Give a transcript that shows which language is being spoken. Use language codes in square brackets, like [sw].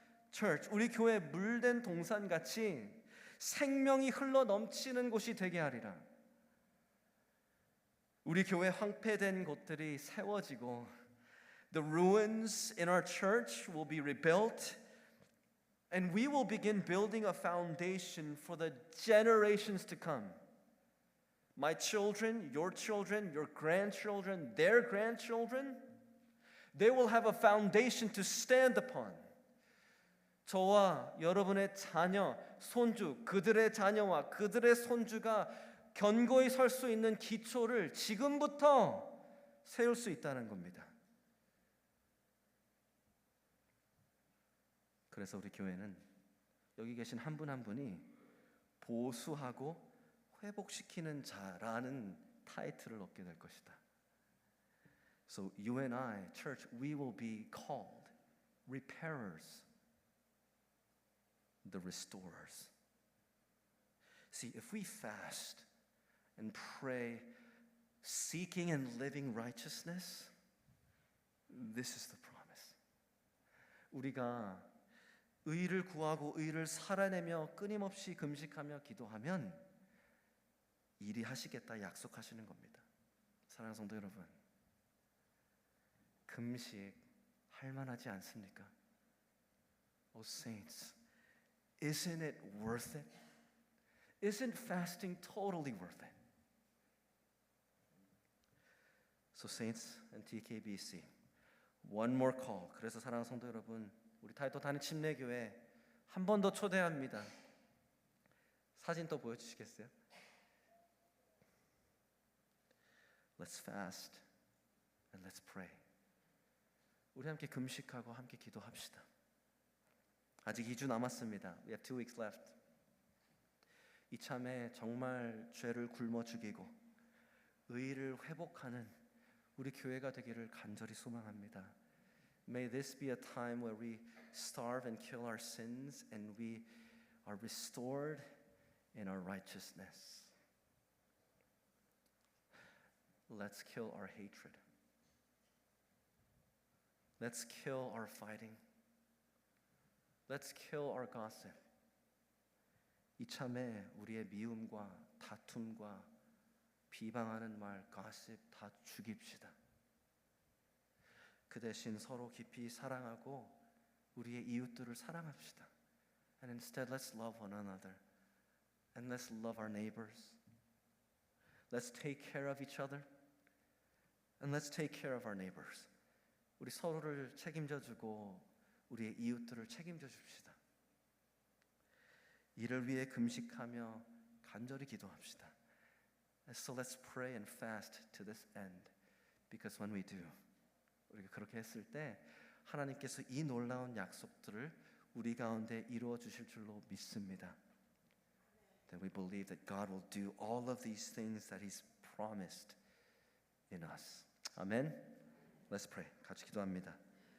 [en] Church. [ko] 우리 교회 물된 동산같이 생명이 흘러 넘치는 곳이 되게 하리라. 우리 교회 황폐된 곳들이 세워지고, [en] the ruins in our church will be rebuilt, and we will begin building a foundation for the generations to come. My children, your grandchildren, their grandchildren, they will have a foundation to stand upon. [ko] 저와 여러분의 자녀, 손주, 그들의 자녀와 그들의 손주가 견고히 설 수 있는 기초를 지금부터 세울 수 있다는 겁니다. 그래서 우리 교회는 여기 계신 한 분 한 분이 보수하고 회복시키는 자라는 타이틀을 얻게 될 것이다. [en] So you and I, church, we will be called repairers, the restorers. See, if we fast and pray, seeking and living righteousness, this is the promise. [ko] 우리가 의를 구하고 의를 살아내며 끊임없이 금식하며 기도하면 일이 하시겠다 약속하시는 겁니다. 사랑하는 성도 여러분, 금식 할 만하지 않습니까? [en] Oh saints, isn't it worth it? Isn't fasting totally worth it? So Saints and TKBC, one more call. [ko] 그래서 사랑하는 성도 여러분, 우리 타이토 단임 침례교회 한 번 더 초대합니다. 사진 또 보여주시겠어요? [en] Let's fast and let's pray. [ko] 우리 함께 금식하고 함께 기도합시다. 아직 2주 남았습니다. [en] We have 2 weeks left. [ko] 이참에 정말 죄를 굶어 죽이고 의를 회복하는 우리 교회가 되기를 간절히 소망합니다. [en] May this be a time where we starve and kill our sins and we are restored in our righteousness. Let's kill our hatred. Let's kill our fighting. Let's kill our gossip. [ko] 이참에 우리의 미움과 다툼과 비방하는 말, gossip 다 죽입시다. 그 대신 서로 깊이 사랑하고 우리의 이웃들을 사랑합시다. [en] And instead, let's love one another. And let's love our neighbors. Let's take care of each other. And let's take care of our neighbors. [ko] 우리 서로를 책임져주고 우리의 이웃들을 책임져 줍시다. 이를 위해 금식하며 간절히 기도합시다. [en] And so let's pray and fast to this end. Because when we do, [ko] 우리가 그렇게 했을 때 하나님께서 이 놀라운 약속들을 우리 가운데 이루어 주실 줄로 믿습니다. [en] That we believe that God will do all of these things that He's promised in us. 아멘. Let's pray. [ko] 같이 기도합니다.